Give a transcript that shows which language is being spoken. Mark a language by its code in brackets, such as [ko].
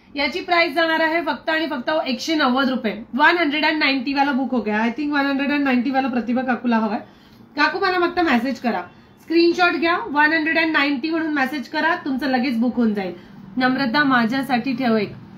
[mr] याची प्राइस जाणार आहे फक्त आणि फक्त 190 रुपये. [hi] 190 वाला बुक हो गया. [en] I think [mr] 190 वाला प्रतिभा काकूला हवाय. काकू मला फक्त मेसेज करा, स्क्रीनशॉट घ्या, 190 म्हणून मेसेज करा, तुमचं लगेच बुक होऊन जाईल. नम्रता माझ्यासाठी ठेव एक.